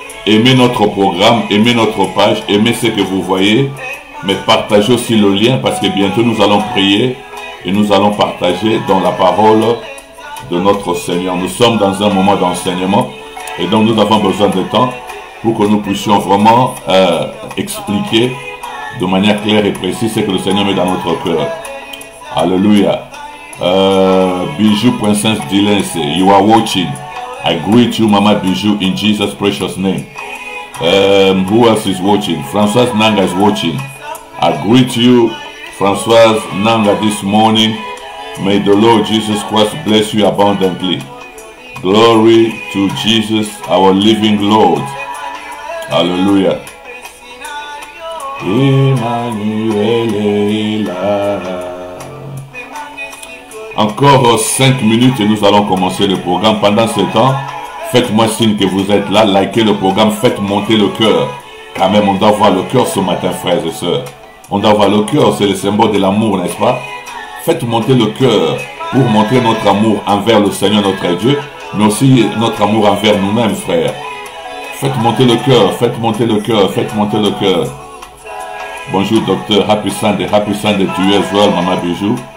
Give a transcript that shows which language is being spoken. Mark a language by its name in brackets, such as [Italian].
[French] aimez notre programme, aimez notre page, aimez ce que vous voyez, mais partagez aussi le lien parce que bientôt nous allons prier et nous allons partager dans la parole de notre Seigneur. Nous sommes dans un moment d'enseignement et donc nous avons besoin de temps pour que nous puissions vraiment expliquer de manière claire et précise ce que le Seigneur met dans notre cœur. Alléluia. [English] Bijou Princess Dylan say, you are watching. I greet you, Mama Bijou, in Jesus' precious name. Who else is watching? Françoise Nanga is watching. I greet you, Françoise Nanga, this morning. May the Lord Jesus Christ bless you abundantly. Glory to Jesus, our living Lord. Hallelujah. [French] Emmanuel est là. Encore 5 minutes et nous allons commencer le programme. Pendant ce temps, faites-moi signe que vous êtes là, likez le programme, faites monter le cœur. Quand même, on doit voir le cœur ce matin, frères et sœurs. On doit voir le cœur, c'est le symbole de l'amour, n'est-ce pas? Faites monter le cœur pour montrer notre amour envers le Seigneur, notre Dieu, mais aussi notre amour envers nous-mêmes, frères. Faites monter le cœur, faites monter le cœur, faites monter le cœur. Bonjour, docteur. [English] Happy Sunday to you as well, Mama Bijou.